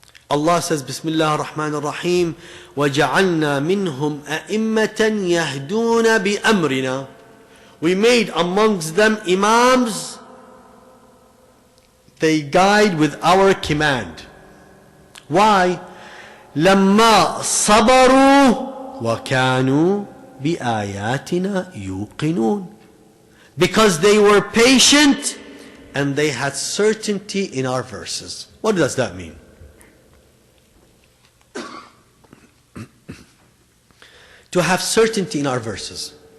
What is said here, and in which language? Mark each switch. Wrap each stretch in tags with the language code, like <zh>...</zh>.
<en>Allah says, Bismillah ar-Rahman ar-Rahim,</en> <ar>وَجَعَلْنَا مِنْهُمْ أَئِمَّةً يَهْدُونَ بِأَمْرِنَا.</ar> <en>We made amongst them Imams. They guide with our command. Why?</en> <ar>لَمَّا صَبَرُوا وَكَانُوا بِآيَاتِنَا يُوقِنُونَ.</ar> <en>Because they were patient and they had certainty in our verses. What does that mean? To have certainty in our verses.</en>